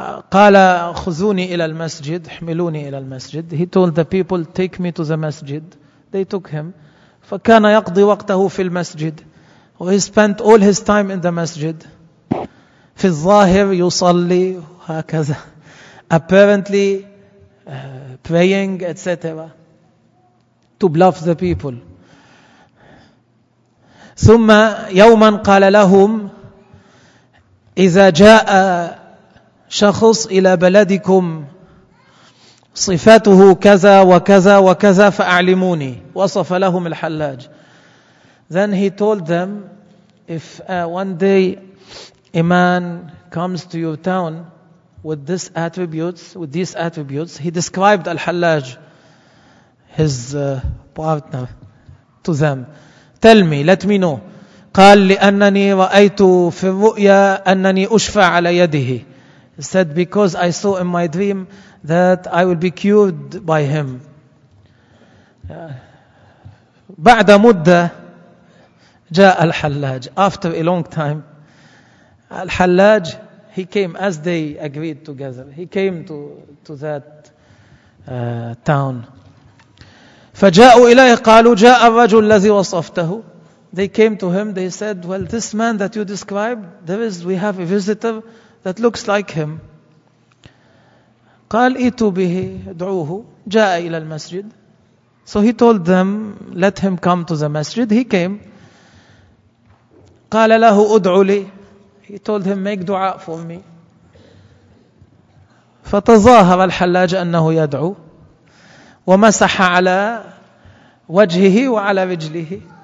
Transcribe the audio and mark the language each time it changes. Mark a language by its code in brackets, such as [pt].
[ar] قال خذوني إلى المسجد, حملوني إلى المسجد. [en] He told the people, take me to the masjid. They took him. [ar] فكان يقضي وقته في المسجد. [en] He spent all his time in the masjid. [ar] في الظاهر يصلي هكذا. [en] Apparently praying, etc. To bluff the people. [ar] ثم يوما قال لهم إذا جاء شخص إلى بلدكم صفاته كذا وكذا وكذا فأعلموني. وصف لهم الحلاج. [en] Then he told them, if one day a man comes to your town with these attributes, he described Al-Hallaj, his partner, to them. Tell me, let me know. [ar] قال لأنني رأيت في الرؤيا أنني أشفى على يده. [en] He said, because I saw in my dream that I will be cured by him. [ar] بعد مدة جاء الحلاج. [en] After a long time, الحلاج, he came as they agreed together. He came to that town. [ar] فجاءوا إليه قالوا جاء الرجل الذي وصفته. [en] They came to him. They said, well, this man that you described, there is, we have a visitor that looks like him. [ar] قال إيتوا به, دعوه. جاء إلى المسجد. [en] So he told them, let him come to the masjid. He came. [ar] قال له أدعو لي. [en] He told him, make dua for me. [ar] فتظاهر الحلاج أنه يدعو ومسح على وجهه وعلى رجله.